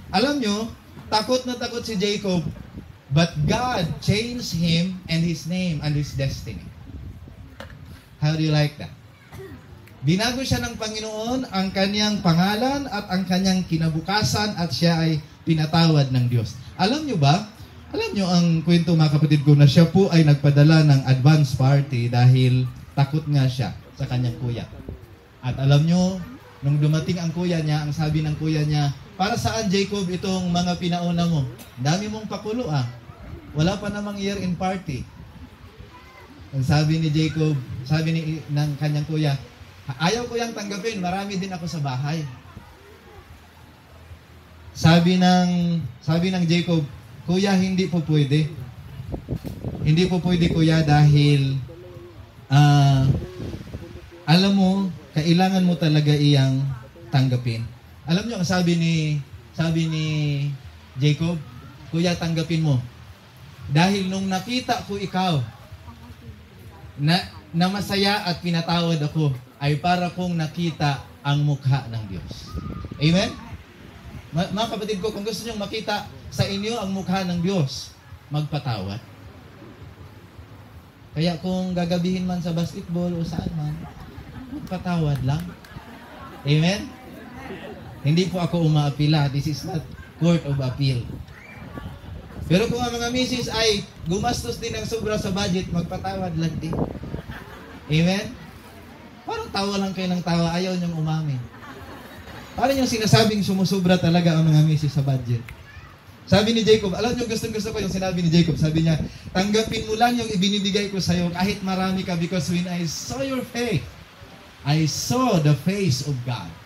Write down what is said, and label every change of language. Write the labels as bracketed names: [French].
[Filipino] Alam nyo, takot na takot si Jacob, [English] but God changed him and his name and his destiny. How do you like that? [Filipino] Binago siya ng Panginoon ang kanyang pangalan at ang kanyang kinabukasan at siya ay pinatawad ng Diyos. Alam nyo ba? Alam nyo ang kwento mga kapatid ko na siya po ay nagpadala ng advance party dahil takot nga siya sa kanyang kuya. At alam nyo, nung dumating ang kuya niya, ang sabi ng kuya niya, para saan Jacob itong mga pinauna mo? Dami mong pakulo ah. Wala pa namang year-end party. Ang sabi ni Jacob, sabi ng kanyang kuya, ayaw ko yang tanggapin, marami din ako sa bahay. Sabi ng Jacob, kuya, hindi po pwede. Hindi po pwede kuya dahil alam mo, kailangan mo talaga iyang tanggapin. Alam niyo ang sabi ni Jacob, kuya, tanggapin mo. Dahil nung nakita ko ikaw, na masaya at pinatawad ako, ay para kong nakita ang mukha ng Diyos. Amen? Mga kapatid ko, kung gusto nyo makita sa inyo ang mukha ng Diyos, magpatawad. Kaya kung gagabihin man sa basketball o saan man, magpatawad lang. Amen? Hindi po ako umaapila. [English] This is not court of appeal. [Filipino] Pero kung ang mga misis ay gumastos din ng sobra sa budget, magpatawad lang din. Amen? Parang tawa lang kayo ng tawa, ayaw niyong umamin. Parang yung sinasabing sumusubra talaga ang mga misis sa budget. Sabi ni Jacob, alam niyo, gusto ko yung sinabi ni Jacob. Sabi niya, tanggapin mo lang yung ibinibigay ko sa iyo kahit marami ka, [English] because when I saw your faith, I saw the face of God.